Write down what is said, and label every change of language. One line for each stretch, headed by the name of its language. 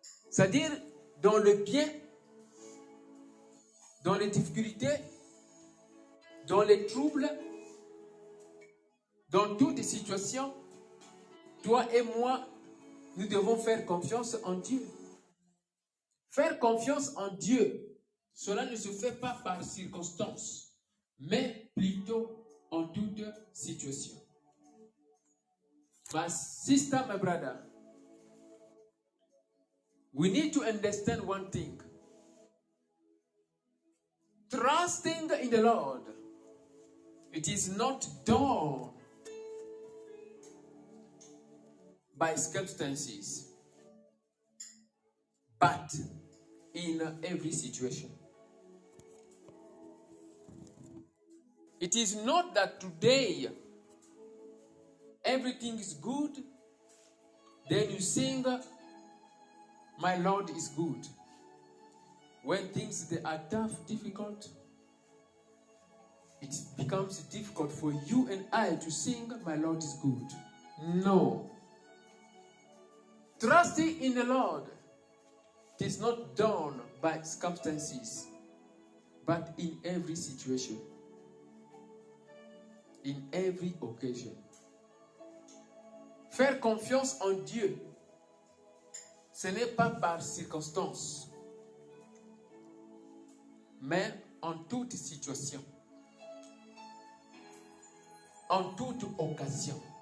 French: C'est-à-dire dans le bien, dans les difficultés, dans les troubles, dans toutes les situations, toi et moi, nous devons faire confiance en Dieu. Faire confiance en Dieu, cela ne se fait pas par circonstance, mais plutôt en toute situation.
English: My sister, my brother, we need to understand one thing. Trusting in the Lord, it is not done by circumstances, but in every situation. It is not that today everything is good, then you sing, my Lord is good. When things they are tough, difficult, it becomes difficult for you and I to sing, my Lord is good. No. Trusting in the Lord, it is not done by circumstances, but in every situation. in every occasion.
French: Faire confiance en Dieu, ce n'est pas par circonstance, mais en toute situation, en toute occasion.